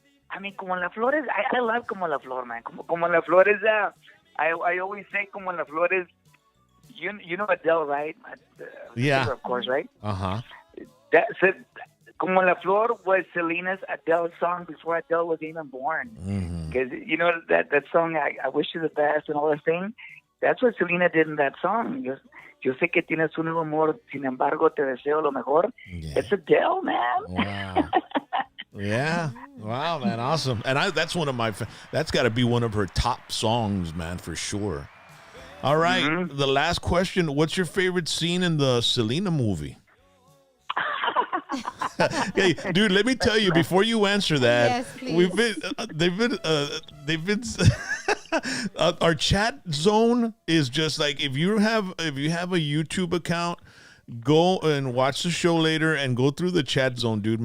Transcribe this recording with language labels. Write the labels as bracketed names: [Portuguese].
[English] I mean, como la Flores, I love como la Flor, man. Como la Flores, I always say como la Flores, you know Adele, right? Yeah. Of course, right? Uh-huh. That's it. Como La Flor was Selena's Adele song before Adele was even born. Because, that song, I wish you the best and all that thing, that's what Selena did in that song. [Spanish] Yo sé que tienes un nuevo amor, sin embargo, te deseo lo mejor. [English] Yeah. It's Adele, man. Wow. Yeah. Wow, man. Awesome. And that's that's got to be one of her top songs, man, for sure. All right. The last question. What's your favorite scene in the Selena movie? Hey, dude, let me tell you before you answer that. Yes, they've been our chat zone is just like if you have a YouTube account, go and watch the show later and go through the chat zone, dude.